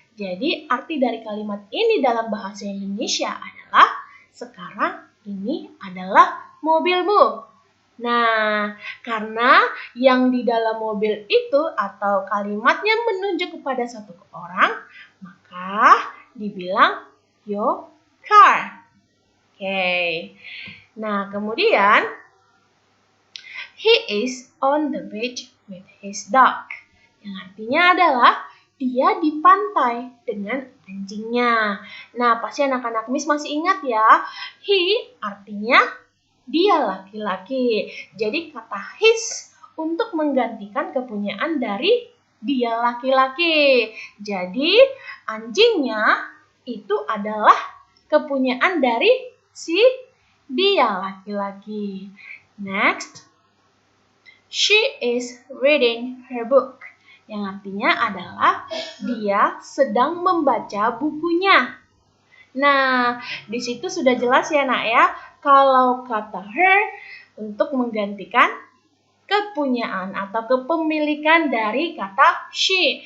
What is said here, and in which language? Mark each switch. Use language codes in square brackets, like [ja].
[id] Jadi, arti dari kalimat ini dalam bahasa Indonesia adalah sekarang ini adalah mobilmu. Nah, karena yang di dalam mobil itu atau kalimatnya menunjuk kepada satu orang, maka dibilang [en] your car. [id] Oke. [en] Nah, kemudian he is on the beach with his dog. [id] Yang artinya adalah dia di pantai dengan anjingnya. Nah, pasti anak-anak Miss masih ingat ya. He artinya dia laki-laki. Jadi kata his untuk menggantikan kepunyaan dari dia laki-laki. Jadi anjingnya itu adalah kepunyaan dari si dia laki-laki. [en] Next, she is reading her book. [id] Yang artinya adalah dia sedang membaca bukunya. Nah, di situ sudah jelas ya nak ya, kalau kata her untuk menggantikan kepunyaan atau kepemilikan dari kata she.